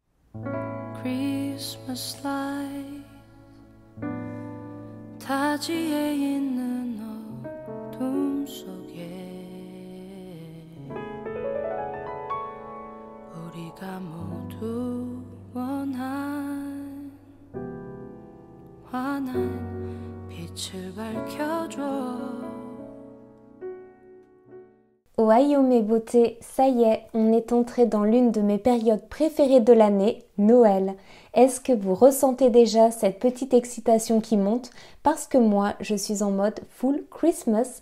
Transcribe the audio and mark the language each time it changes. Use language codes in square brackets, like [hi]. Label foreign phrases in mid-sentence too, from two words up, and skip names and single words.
[en] Christmas light [ko] 타지에 있는 어둠 속에 우리가 모두 원한 환한 빛을 밝혀줘. [fr] Ohio mes beautés, ça y est, on est entré dans l'une de mes périodes préférées de l'année, Noël. Est-ce que vous ressentez déjà cette petite excitation qui monte? Parce que moi, je suis en mode [en] full Christmas.